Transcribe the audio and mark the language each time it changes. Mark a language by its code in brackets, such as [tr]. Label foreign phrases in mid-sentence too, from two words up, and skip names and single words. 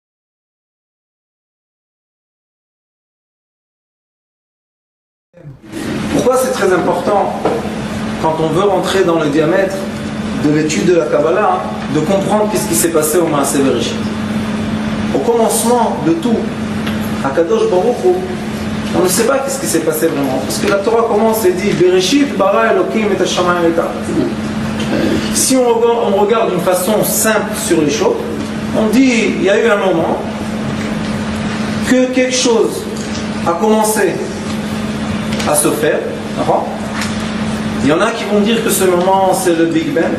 [fr] Pourquoi c'est très important, quand on veut rentrer dans le diamètre de l'étude de la Kabbalah, de comprendre qu'est-ce qui s'est passé au [he] מעשה בראשית. [fr] Au commencement de tout, [he] הקדוש ברוך הוא, [fr] on ne sait pas qu'est-ce qui s'est passé vraiment. Parce que la Torah commence et dit [he] בראשית ברא אלוקים את השמים את הארץ. [fr] Si on regarde d'une façon simple sur les choses, on dit il y a eu un moment que quelque chose a commencé à se faire. Il y en a qui vont dire que ce moment c'est le [en] Big Bang.